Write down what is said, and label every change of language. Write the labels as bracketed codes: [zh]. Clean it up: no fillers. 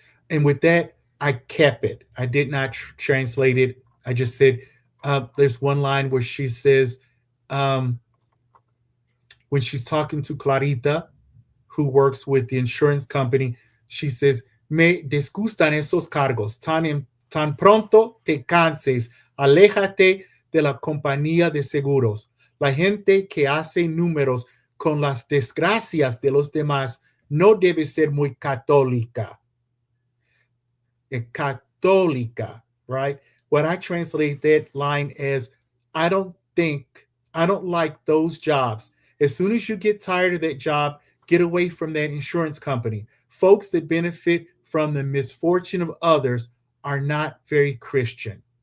[en] And with that, I kept it. I did not translate it. I just said, there's one line where she says, when she's talking to Clarita, who works with the insurance company, she says, [es] me disgustan esos cargos. Tan pronto te canses, aléjate de la compañía de seguros. La gente que hace números con las desgracias de los demás no debe ser muy católica. [en] Católica, right? What I translate that line as, I don't like those jobs. As soon as you get tired of that job, get away from that insurance company. Folks that benefit from the misfortune of others are not very Christian.